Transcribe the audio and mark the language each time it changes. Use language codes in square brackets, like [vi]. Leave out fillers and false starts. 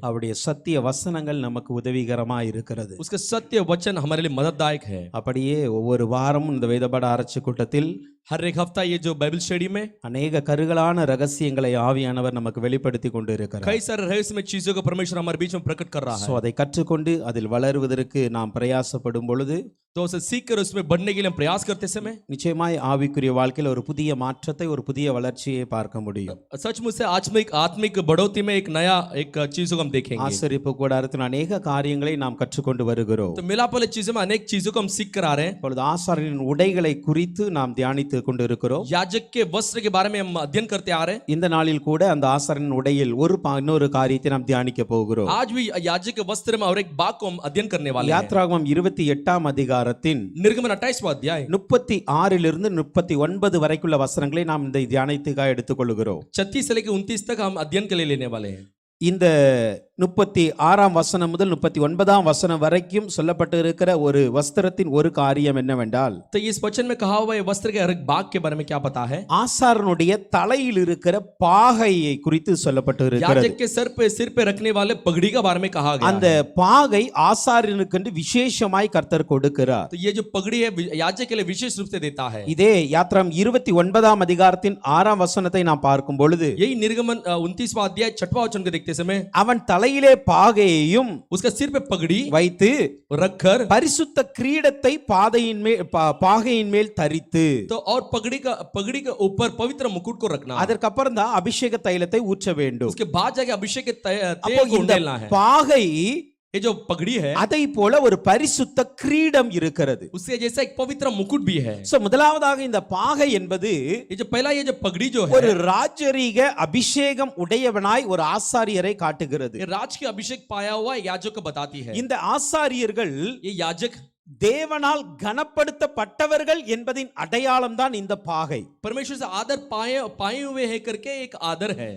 [ta] அவருடைய சத்திய வசனங்கள் நமக்கு உதவிகரமா இருக்கிறது. [hi] उसके सत्य वचन हमारे लिए मदददायक है। [ta] அப்படியே ஒவ்வொரு வாரமும் இந்த வேதபாட ஆராய்ச்சி கூட்டத்தில் [hi] हर एक हफ्ता ये जो बाइबल स्टडी में [ta] அநேக கருகலான ரகசியங்களை ஆவியானவர் நமக்கு வெளிப்படுத்தி கொண்டு இருக்கிறார். [hi] कई सारे रहस्यमय चीजों को परमेश्वर हमारे बीच में प्रकट कर रहा [en] சோ [hi] है। [ta] அதை கற்றுக்கொண்டு அதில் வளருவதற்கு நாம் பிரயாசப்படும் பொழுது [hi] तो उसे सीखकर उसमें बढ़ने के लिए हम प्रयास करते समय [ta] நிச்சயமாய் ஆவிக்குரிய வாழ்க்கையில் ஒரு புதிய மாற்றத்தை ஒரு புதிய வளர்ச்சியை பார்க்க முடியும். [hi] सचमुच से आत्मिक बढ़ोतरी में एक नया एक चीजों को हम देखेंगे। [ta] ஆசரிப்பு கூடாரத்தில் அநேக காரியங்களை நாம் கற்றுக்கொண்டு வருகிறோம். [hi] तो मिलाप वाले चीजों में अनेक चीजों को हम सीख कर आ रहे हैं। [ta] இப்பொழுது ஆசாரியரின் உடைகளை குறித்து நாம் தியானித்து கொண்டு இருக்கிறோம். [hi] याजक के वस्त्र के बारे में हम अध्ययन करते आ रहे हैं। [ta] இந்த நாளில் கூட அந்த ஆசாரியரின் உடையில் இன்னொரு காரியத்தை நாம் தியானிக்க போகிறோம். [hi] आज भी याजक के वस्त्र में और एक भाग को हम अध्ययन करने वाले हैं। [ta] யாத்ராகமம் 28ஆம் அதிகாரத்தின் [hi] निर्गमन 28वां अध्याय [ta] 36 இலிருந்து 39 வரைக்குள்ள வசனங்களை நாம் இந்த தியானத்துக்காக எடுத்துக்கொள்கிறோம். [hi] 36 से लेकर 29 तक हम अध्ययन के लिए लेने वाले हैं। [ta] இந்த 36ஆம் வசனம் முதல் 39ஆம் வசனம் வரைக்கும் சொல்லப்பட்டு இருக்கிற ஒரு வஸ்திரத்தின் ஒரு காரியம் என்னவென்றால், [hi] तो इस वचन में कहा हुआ है वस्त्र के हर एक भाग के बारे में क्या पता है? [ta] ஆசாரனுடைய தலையில் இருக்கிற பாகையை குறித்து சொல்லப்பட்டு இருக்கிறது. [hi] याजक के सिर पे रखने वाले पगड़ी के बारे में कहा गया [ta] அந்த [hi] है। [ta] பாகை ஆசாரியனுக்கு விசேஷமாய் கர்த்தர் கொடுக்கிறார். [hi] तो ये जो पगड़ी है याजक के लिए विशेष रूप से देता है। [ta] இதே யாத்ராகமம் 29ஆம் அதிகாரத்தின் 6ஆம் வசனத்தை நாம் பார்க்கும் பொழுது [hi] यही निर्गमन 29वां अध्याय 6वां वचन को देखते समय [ta] அவன் தலையிலே பாகையையும் [hi] उसका सिर पे पगड़ी [ta] வைத்து [hi] रखकर [ta] பரிசுத்த கிரீடத்தை பாகையின் மேல் தரித்து, [hi] तो और पगड़ी के ऊपर पवित्र मुकुट को रखना। [ta] அதற்கப்புறம் தான் அபிஷேக தைலத்தை ஊற்ற வேண்டும். [hi] उसके बाद जाके अभिषेक के [ta] அப்போ [hi] तेल को [ta] இந்த [hi] डालना है। [ta] பாகை [hi] ये जो पगड़ी है [ta] அதை போல ஒரு பரிசுத்த கிரீடம் இருக்கிறது. [hi] उससे जैसा एक पवित्र मुकुट भी है। [ta] சோ முதலாவதாக இந்த பாகை என்பது [hi] ये जो पहला ये जो पगड़ी जो [ta] ஒரு [hi] है [ta] ராஜரீக அபிஷேகம் உடையவனாய் ஒரு ஆசாரியரை காட்டுகிறது. [hi] ये राज के अभिषेक पाया हुआ याजक को बताती है। [ta] இந்த ஆசாரியர்கள் [hi] ये याजक [ta] தேவனால் கனப்படுத்தப்பட்டவர்கள் என்பதின் அடையாளம் தான் இந்த பாகை. [hi] परमेश्वर से आदर पाए हुए है करके एक आदर है।